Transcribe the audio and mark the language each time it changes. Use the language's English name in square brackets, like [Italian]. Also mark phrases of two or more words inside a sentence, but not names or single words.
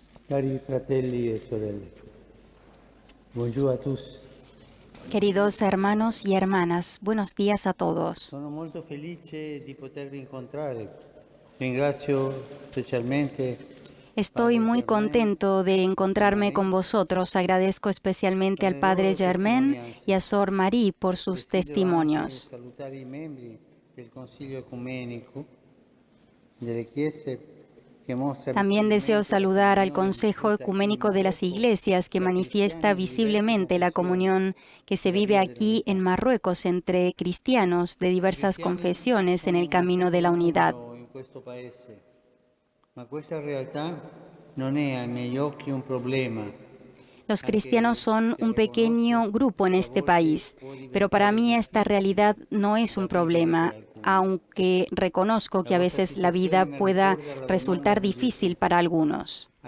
[Italian] Cari fratelli e sorelle, [French] bonjour a tous. [Spanish] Queridos hermanos y hermanas, buenos días a todos. [Italian] Sono molto felice di potervi incontrare. Ringrazio specialmente [Spanish] Estoy muy contento de encontrarme con vosotros. Agradezco especialmente al Padre Germain y a Sor Marie por sus testimonios. [Italian] salutare i membri del Consiglio Ecumenico delle Chiese. [Spanish] También deseo saludar al Consejo Ecuménico de las Iglesias, que manifiesta visiblemente la comunión que se vive aquí en Marruecos entre cristianos de diversas confesiones en el camino de la unidad. Los cristianos son un pequeño grupo en este país, pero para mí esta realidad no es un problema, aunque reconozco que a veces la vida pueda resultar difícil para algunos.